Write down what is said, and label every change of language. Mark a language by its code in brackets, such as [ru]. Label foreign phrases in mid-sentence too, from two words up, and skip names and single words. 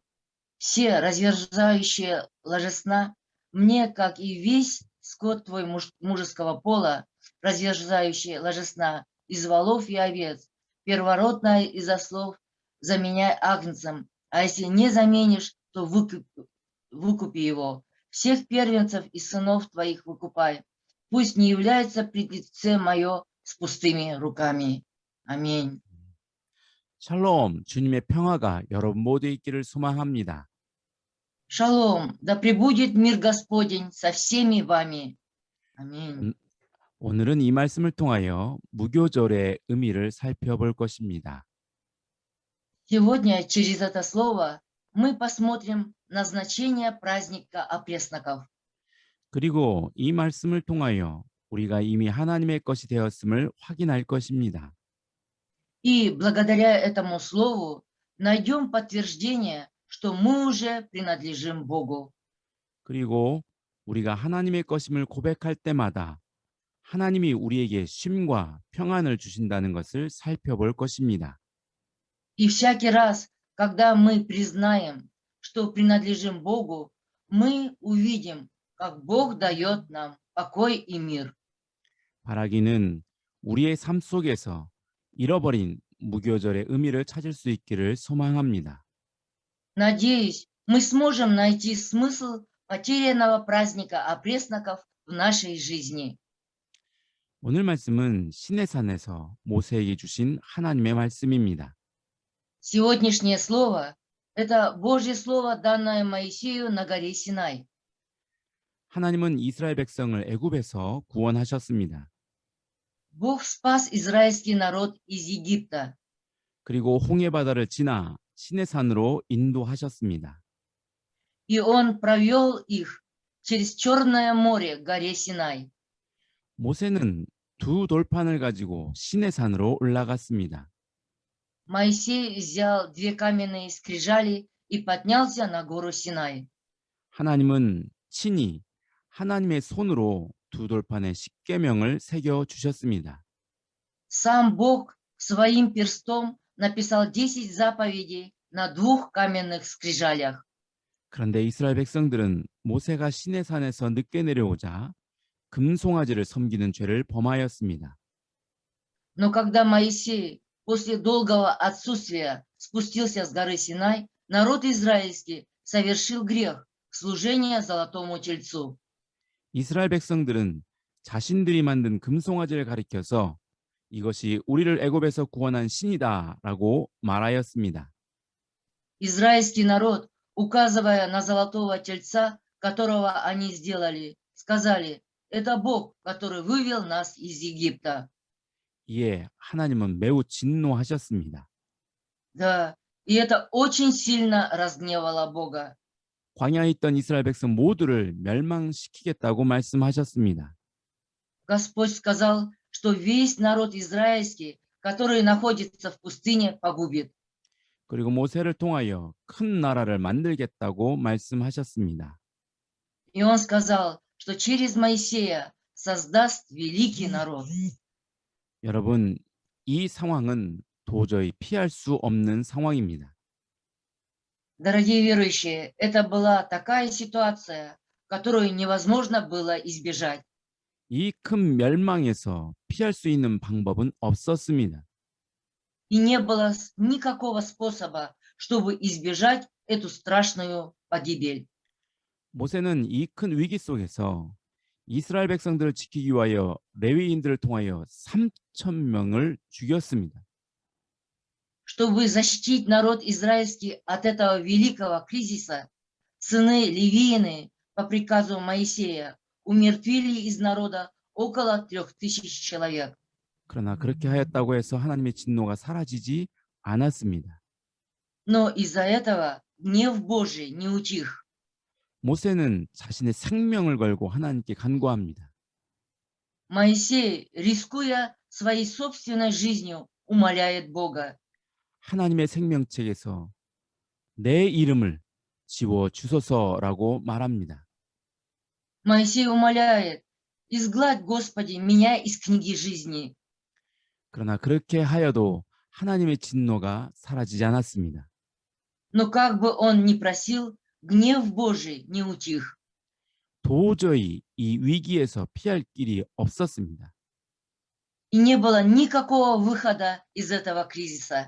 [ru] Все разверзающие ложесна мне, как и весь скот твой мужеского пола, разверзающий ложесна из волов и овец, первородное из ослов заменяй агнцем, а если не заменишь, то выкупи его. Всех первенцев и сынов твоих выкупай. Пусть не является пред лице мое с пустыми руками. Аминь. [ko] 샬롬, 주님의 평화가 여러분 모두에 있기를 소망합니다. [ru] Шалом, да пребудет мир Господень со всеми вами. Аминь. [ko] 오늘은 이 말씀을 통하여 무교절의 의미를 살펴볼 것입니다. [ru] Сегодня через это слово мы посмотрим на значение праздника опресноков. [ko] 그리고 이 말씀을 통하여 우리가 이미 하나님의 것이 되었음을 확인할 것입니다. [ru] И благодаря этому слову найдем подтверждение, что мы уже принадлежим Богу. [ko] 그리고 우리가 하나님의 것임을 고백할 때마다 하나님이 우리에게 쉼과 평안을 주신다는 것을 살펴볼 것입니다. [ru] И всякий раз, когда мы признаем, что принадлежим Богу, мы увидим, как Бог дает нам покой и мир. [ko] 바라기는 우리의 삶 속에서 잃어버린 무교절의 의미를 찾을 수 있기를 소망합니다. [ru] Надеюсь, мы сможем найти смысл потерянного праздника опресноков в нашей жизни. [ko] 오늘 말씀은 시내산에서 모세에게 주신 하나님의 말씀입니다. [ru] Сегодняшнее слово – это Божье слово, данное Моисею на горе Синай. [ko] 하나님은 이스라엘 백성을 애굽에서 구원하셨습니다. [ru] Бог спас израильский народ из Египта. [ko] 그리고 홍해 바다를 지나 시내산으로 인도하셨습니다. [ru] И Он провел их через Черное море к горе Синай. [ko] 모세는 두 돌판을 가지고 시내산으로 올라갔습니다. [ru] Моисей взял 2 каменные скрижали и поднялся на гору Синай. [ko] 하나님은 친히 하나님의 손으로 두 돌판에 십계명을 새겨 주셨습니다. [ru] Сам Бог своим перстом написал 10 заповедей на 2 каменных скрижалях. [ko] 그런데 이스라엘 백성들은 모세가 시내산에서 늦게 내려오자 금송아지를 섬기는 죄를 범하였습니다. [ru] Но когда Моисей после долгого отсутствия спустился с горы Синай, народ израильский совершил грех служения золотому тельцу. [ko] 이스라엘 백성들은 자신들이 만든 금송아지를 가리켜서 이것이 우리를 애굽에서 구원한 신이다라고 말하였습니다. [ru] Израильский народ, указывая на золотого тельца, которого они сделали, сказали: «Это Бог, который вывел нас из Египта». [ko] 이에 하나님은 매우 진노하셨습니다. [ru] Да, и это очень сильно разгневало Бога. [ko] 광야에 있던 이스라엘 백성 모두를 멸망시키겠다고 말씀하셨습니다. [ru] Господь сказал, что весь народ израильский, который находится в пустыне, погубит. [ko] 그리고 모세를 통하여 큰 나라를 만들겠다고 말씀하셨습니다. [ru] И он сказал, что через Моисея создаст великий народ. [ko] 여러분, 이 상황은 도저히 피할 수 없는 상황입니다. [ru] Дорогие верующие, это была такая ситуация, которую невозможно было избежать. [ko] 이 큰 멸망에서 피할 수 있는 방법은 없었습니다. [ru] И не было никакого способа, чтобы избежать эту страшную погибель. [ko] 모세는 이 큰 위기 속에서 이스라엘 백성들을 지키기 위하여 레위인들을 통하여 3,000명을 죽였습니다. [ru] Чтобы защитить народ израильский от этого великого кризиса, сыны Левиины по приказу Моисея умертвили из народа около 3000 человек. [ko] 그러나 그렇게 하였다고 해서 하나님의 진노가 사라지지 않았습니다. [ru] Но из-за этого гнев Божий не утих. [ko] 모세는 자신의 생명을 걸고 하나님께 간구합니다. [ru] Моисей, рискуя своей собственной жизнью, умоляет Бога. [ko] 하나님의 생명책에서 내 이름을 지워 주소서라고 말합니다. [ru] Моисей умоляет, изгладь, Господи, меня из книги жизни. [ko] 그러나 그렇게 하여도 하나님의 진노가 사라지지 않았습니다. [ru] Но как бы он ни просил, гнев Божий не утих. [ko] 도저히 이 위기에서 피할 길이 없었습니다. [ru] И не было никакого выхода из этого кризиса.